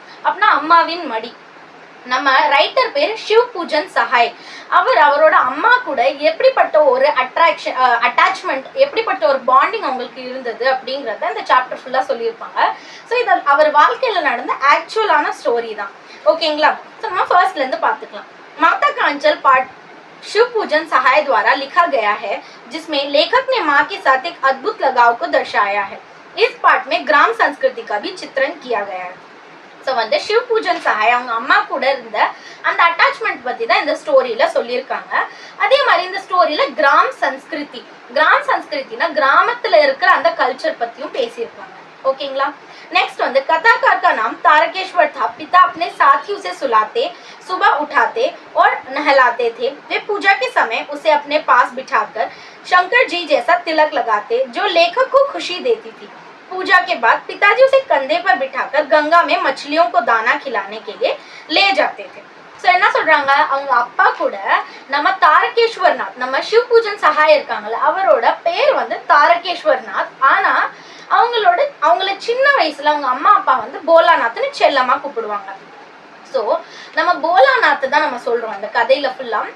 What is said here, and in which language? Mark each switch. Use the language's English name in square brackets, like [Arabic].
[Tamil] அப்படின்னா அம்மாவின் மடி. நம்ம ரைட்டர் பேர் ஷிவ் பூஜன் சஹாய். அவரோட அம்மா கூட எப்படிப்பட்ட ஒரு அட்டாச்மெண்ட், எப்படிப்பட்ட ஒரு பாண்டிங் அவங்களுக்கு இருந்தது அப்படிங்கிறத இந்த சாப்டர் ஃபுல்லா சொல்லியிருப்பாங்க. ஸோ இது அவர் வாழ்க்கையில நடந்த ஆக்சுவலான ஸ்டோரி தான். ஓகேங்களா? ஸோ நம்ம ஃபர்ஸ்ட்ல இருந்து பார்த்துக்கலாம். [Hindi] माता का अंचल पाठ शिव पूजन सहाय द्वारा लिखा गया है, जिसमें लेखक ने माँ के साथ एक अद्भुत लगाव को दर्शाया है. इस पाठ में ग्राम संस्कृति का भी चित्रण किया गया है. [Tamil] ஸோ வந்து சிவ் பூஜன் சஹாய் அவங்க அம்மா கூட இருந்த அந்த அட்டாச்மெண்ட் பற்றி தான் இந்த ஸ்டோரியில் சொல்லியிருக்காங்க. அதே மாதிரி இந்த ஸ்டோரியில் கிராம் சன்ஸ்கிருத்தினா கிராமத்தில் இருக்கிற அந்த கல்ச்சர் பற்றியும் பேசியிருக்காங்க. ஓகேங்களா? [Hindi] नेक्स्ट [Tamil] வந்து [Hindi] कथाकार का नाम तारकेश्वर था. पिता अपने साथी उसे सुलाते, सुबह उठाते और नहलाते थे. वे पूजा के समय उसे अपने पास बिठाकर शंकर जी जैसा तिलक लगाते, जो लेखक को खुशी देती थी. पूजा के बाद पिताजी उसे कंधे पर बिठाकर गंगा में मछलियों को दाना खिलाने के लिए ले जाते थे. [Tamil] ஸோ என்ன சொல்றாங்க, அவங்க அப்பா கூட நம்ம தாரகேஸ்வர்நாத், நம்ம சிவ் பூஜன் சஹாய் இருக்காங்கல்ல, அவரோட பேர் வந்து தாரகேஸ்வர்நாத். ஆனா அவங்கள சின்ன வயசுல அவங்க அம்மா அப்பா வந்து போலாநாத்னு செல்லமா கூப்பிடுவாங்க. ஸோ நம்ம போலாநாத் தான் நம்ம சொல்றோம் இந்த கதையில ஃபுல்லா.